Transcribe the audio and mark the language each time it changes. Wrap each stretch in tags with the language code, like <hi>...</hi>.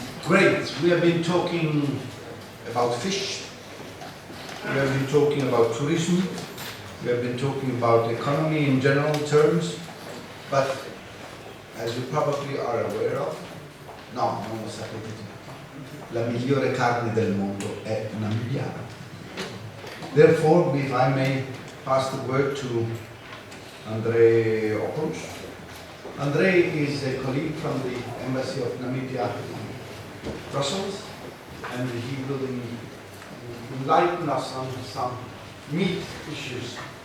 <en>Great. We have been talking about fish. We have been talking about tourism. We have been talking about economy in general terms. But as you probably are aware of, no,</en> <it>non lo sapete tutti, la migliore carne del mondo è namibiana.</it> <en>Therefore, if I may pass the word to Andre Opouch. Andre is a colleague from the Embassy of Namibia in Brussels, and he will enlighten us on some meat issues.</en>